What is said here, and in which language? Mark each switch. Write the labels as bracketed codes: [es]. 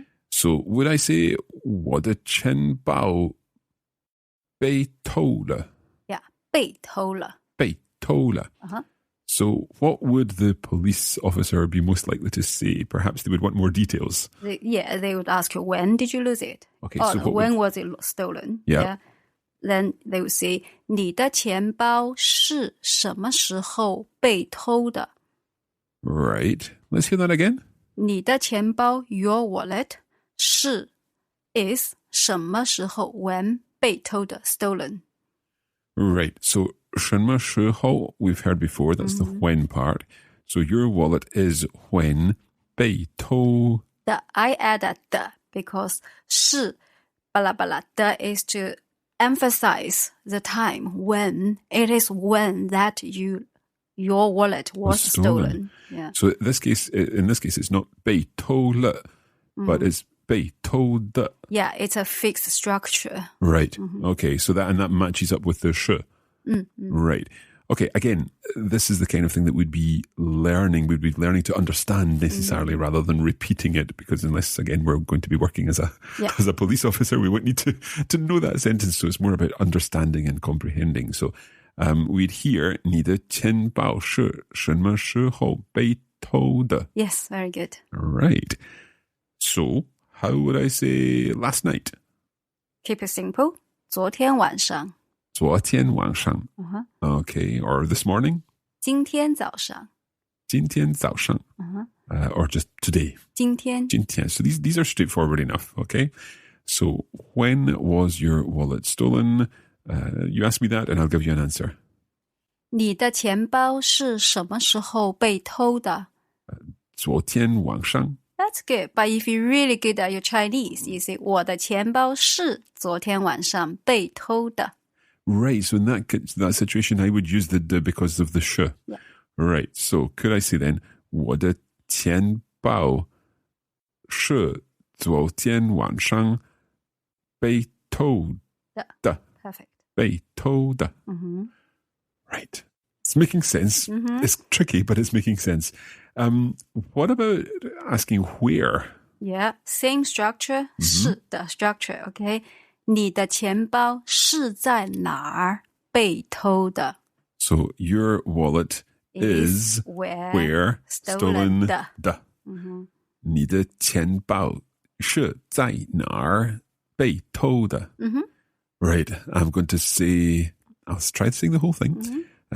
[en] So would I say, 我的钱包被偷了? [zh] Yeah, 被偷了. 被偷了. [en] So what would the police officer be most likely to say? Perhaps they would want more details. They would ask you, when did you lose it? Okay, or so when was it stolen? Yeah. [zh] Then they would say, 你的钱包是什么时候被偷的? [en] Right. Let's hear that again. [zh] 你的钱包 your wallet 是 is 什么时候 when 被偷的 stolen. [en] Right. So 什么时候 we've heard before. That's the when part. So your wallet is when 被偷. I added the because 是 blah blah. The is to emphasize the time when it is when that your wallet was stolen. Yeah. So in this case, it's not 被偷了, but it's 被偷的. Yeah, it's a fixed structure. Right. Okay. So that matches up with the 是. Right. Okay. Again, this is the kind of thing that we'd be learning. We'd be learning to understand necessarily rather than repeating it, because unless, again, we're going to be working as a police officer, we won't need to know that sentence. So it's more about understanding and comprehending. [zh] So we'd hear 你的钱包是什么时候被偷的? [en] Yes, very good. Right. So how would I say last night? Keep it simple. 昨天晚上. 昨天晚上. Okay. Or this morning? [zh] 今天早上. [en] 今天早上. Or just today? [zh] 今天. 今天. [en] So these are straightforward enough. Okay. So when was your wallet stolen? You ask me that and I'll give you an answer. [zh] 你的钱包是什么时候被偷的? 昨天晚上. [en] That's good. But if you're really good at your Chinese, you say 我的钱包是昨天晚上被偷的. Right. So in that situation, I would use the because of the 是. Yeah. Right. [zh] So could I say then, 我的钱包是昨天晚上被偷的. [en] Perfect. 被偷的. Right. It's making sense. It's tricky, but it's making sense. What about asking where? Yeah, same structure, 是的 structure, okay? [zh] 你的钱包是在哪儿被偷的? [en] So your wallet is where stolen 的. [zh] 你的钱包是在哪儿被偷的? [en] Right. I'm going to say, I'll try to sing the whole thing.